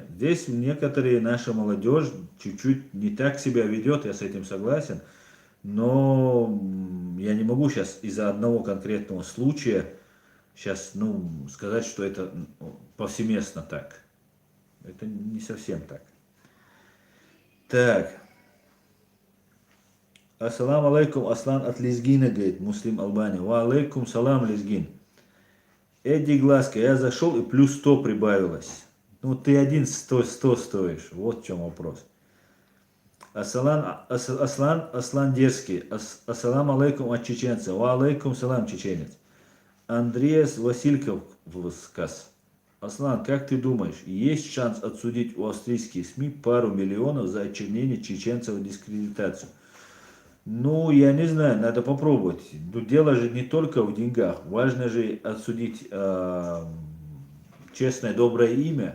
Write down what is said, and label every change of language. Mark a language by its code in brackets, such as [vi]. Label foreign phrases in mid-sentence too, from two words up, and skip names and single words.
[ru] Здесь некоторые наша молодежь чуть-чуть не так себя ведет, я с этим согласен, но я не могу сейчас из-за одного конкретного случая сейчас, сказать, что это повсеместно так. Это не совсем так. Так. [ar] السلام عليكم, [ru] Аслан от Лезгина, говорит, Муслим Албания. [ar] وعليكم السلام, [ru] Лезгин. Эдди Глазка, я зашел и плюс 100 прибавилось. Ну, ты один 100 стоишь. Вот в чем вопрос. Аслан Дерзкий. [ar] السلام عليكم [ru] от чеченца. [ar] وعليكم السلام, [ru] чеченец. Андреас Васильков сказ. Аслан, как ты думаешь, есть шанс отсудить у австрийских СМИ пару миллионов за очернение чеченцев и дискредитацию? Ну, я не знаю, надо попробовать. Но дело же не только в деньгах. Важно же отсудить честное, доброе имя.